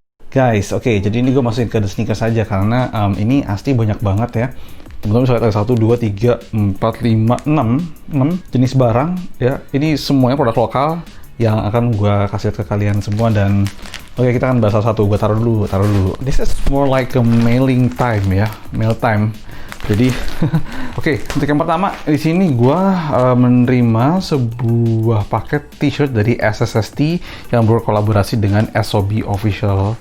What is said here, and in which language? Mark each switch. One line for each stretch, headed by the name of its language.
Indonesian: Guys, oke, jadi ini gue masukin ke The Snkrs aja karena ini asli banyak banget ya. Teman-teman bisa lihat ada 1, 2, 3, 4, 5, 6 jenis barang ya. Ini semuanya produk lokal yang akan gue kasih ke kalian semua. Dan oke, kita akan bahas satu-satu. Gue taruh dulu.
English: This is more like a mailing time ya, mail time.
Indonesian: Jadi oke, untuk yang pertama di sini gue menerima sebuah paket t-shirt dari SSST yang berkolaborasi dengan SOB Official.